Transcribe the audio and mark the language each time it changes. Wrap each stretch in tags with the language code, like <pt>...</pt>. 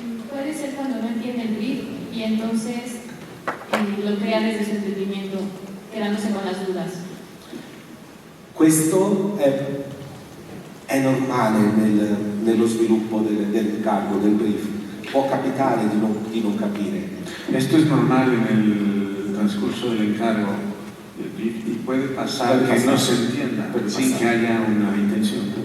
<es>Puede ser cuando no entiende el brief y entonces lo crea desde su entendimiento, quedándose con las dudas.</es> <it>Questo è normale nello sviluppo del cargo, del brief. Può capitare di non capire.</it> <es>Esto es normal en el transcurso del encargo y puede pasar que no se entienda sin que haya una intención.</es>